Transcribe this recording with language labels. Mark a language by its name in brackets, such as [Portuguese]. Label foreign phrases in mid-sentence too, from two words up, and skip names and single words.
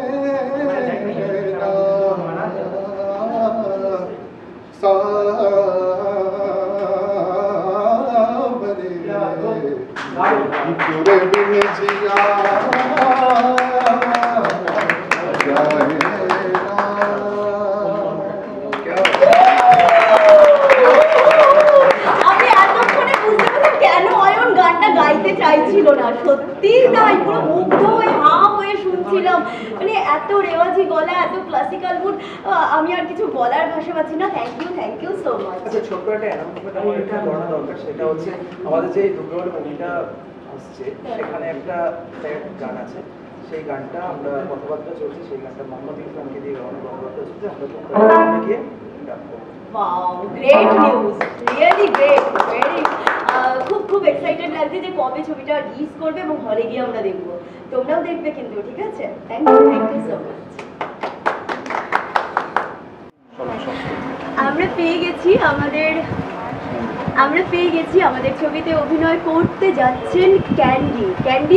[Hindi] ना सावरे तोरे बिन जिया जाए [Bangla] গাইতে চাইছিল না, সত্যি তাই, পুরো মুগ্ধ হয়ে হা হয়ে শুনছিলাম, মানে এত রেওয়াজি গলা, এত ক্লাসিক্যাল মুড, আমি আর কিছু বলার ভাষা পাচ্ছি না। [English] thank you so much. [Bangla] আচ্ছা, ছোট্ট একটা অ্যানাউন্সমেন্ট আমার এটা করা দরকার, সেটা হচ্ছে আমাদের যে দুর্গাবলী মুভিটা আসছে সেখানে একটা গান আছে, সেই গানটা আমরা কথাবার্তা চলছে, সেই গানটা মোহাম্মদ ইরফানকে দিয়ে গাওয়ানো কথাবার্তা চলছে, আমরা গিয়ে ডাকবো। [English] Wow, great news, really great, very [Bangla] খুব এক্সাইটেড লাগছে যে কবে ছবিটা রিলিজ করবে এবং হলে গিয়ে আমরা দেখব। তোমরাও দেখবে কিন্তু, ঠিক আছে? [English] thank you so much. [Bangla] আমরা পেয়ে গেছি আমাদের ছবিতে অভিনয় করতে যাচ্ছেন ক্যান্ডি।